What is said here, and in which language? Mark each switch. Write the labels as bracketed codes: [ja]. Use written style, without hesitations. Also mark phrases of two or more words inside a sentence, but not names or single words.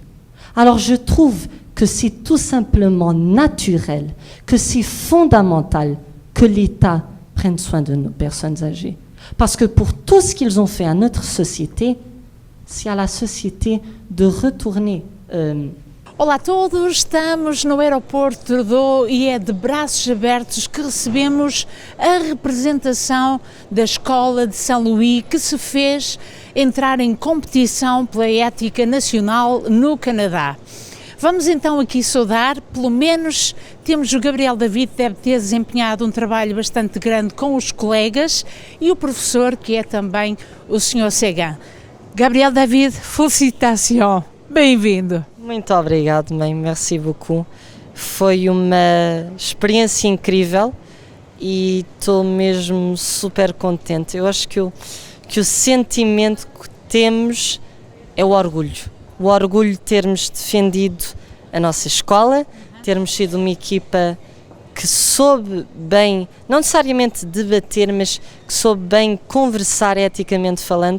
[fr] Alors je trouve que c'est tout simplement naturel, que c'est fondamental que l'État prenne soin de nos personnes âgées. Parce que pour tout ce qu'ils ont fait à notre société, c'est à la société de retourner. [pt] Olá a todos, estamos no aeroporto e é de braços abertos que recebemos a representação da Escola de Saint-Louis que se fez entrar em competição pela ética nacional no Canadá. Vamos então aqui saudar, pelo menos temos o Gabriel David, deve ter desempenhado um trabalho bastante grande com os colegas e o professor que é também o Sr. Segan. Gabriel David, félicitations, bem-vindo. Muito obrigado, mãe, [fr] merci beaucoup. [pt] Foi uma experiência incrível e estou mesmo super contente. Eu acho que o sentimento que temos é o orgulho. O orgulho de termos defendido a nossa escola, termos sido uma equipa que soube bem, não necessariamente debater, mas que soube bem conversar eticamente falando.